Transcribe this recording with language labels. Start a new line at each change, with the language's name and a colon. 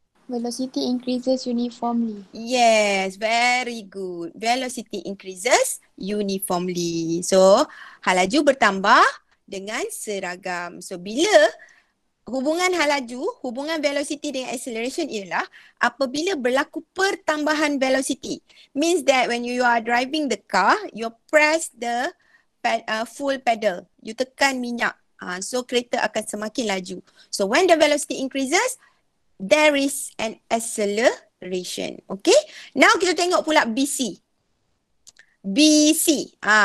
English: Velocity increases uniformly. Yes, very good. Velocity increases uniformly.
Malay: So, halaju bertambah dengan seragam. So, bila hubungan halaju, hubungan velocity dengan acceleration ialah apabila berlaku pertambahan velocity.
English: Means that when you are driving the car, you press the full pedal. You
Malay: tekan minyak.
English: So,
Malay: kereta akan semakin laju.
English: So, when the velocity increases, there is an acceleration.
Malay: Okay. Now kita tengok pula BC. BC.